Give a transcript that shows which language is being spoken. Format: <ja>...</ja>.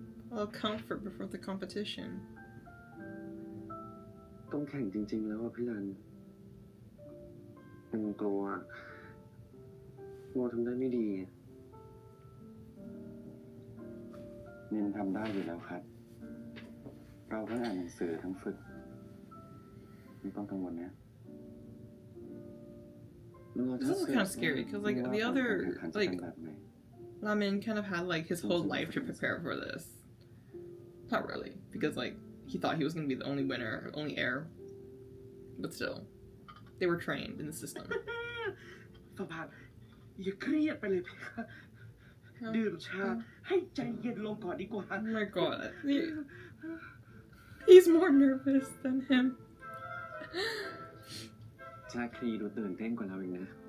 <en>A little comfort before the competition.</en> <th>ต้องแข่งจริงๆแล้วอะพี่รันยังกลัวทำได้ไม่ดีนินทำได้อยู่แล้วครับ เราทั้งอ่านหนังสือทั้งฝึกไม่ต้องกังวลนะ</th> <en>This is kind of scary because like the other like Ramin kind of had like his whole life to prepare for this. Not really, because like he thought he was gonna be the only winner, only heir. But still, they were trained in the system.</en> <th>ฟาบาทอย่าเครียดไปเลยพี่ค่ะดื่มชาให้ใจเย็นลงก่อนดีกว่า</th> <en>Oh my god, he's more nervous than him.</en> <th>ชาครีดูตื่นเต้นกว่าเราอีกนะ</th>